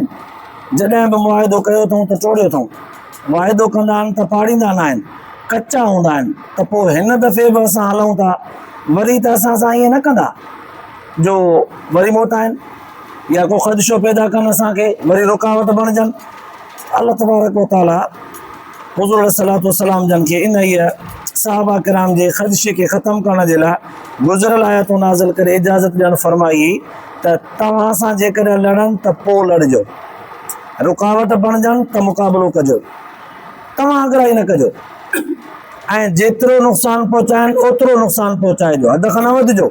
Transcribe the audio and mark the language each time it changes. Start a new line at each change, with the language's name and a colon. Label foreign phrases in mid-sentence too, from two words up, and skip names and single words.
Sindhi: जॾहिं बि मुआहिदो कयो अथऊं त टोड़ियो अथऊं, वाइदो कंदा आहिनि त पाड़ींदा न आहिनि, कचा हूंदा आहिनि। त पोइ हिन दफ़े बि असां हलूं था, वरी त असां सां ईअं न कंदा जो वरी मोटाइनि या को ख़दशो पैदा कनि असांखे, वरी रुकावट बणिजनि।
Arabic: الله تبارك وتعالى
Sindhi: हुज़ूर सलातो सलाम जन खे इन इहा सहाबा किराम जे ख़दशे खे ख़तमु करण जे लाइ गुज़िरियल आयतूं नाज़िल करे इजाज़त ॾियणु फरमाई त तव्हां सां जेकॾहिं लड़नि त पोइ लड़िजो, रुकावट बणिजनि त मुक़ाबिलो कजो, तव्हां अॻिराई न कजो, ऐं जेतिरो नुक़सानु पहुचाइनि ओतिरो नुक़सानु पहुचाइजो, हद खां न वधिजो।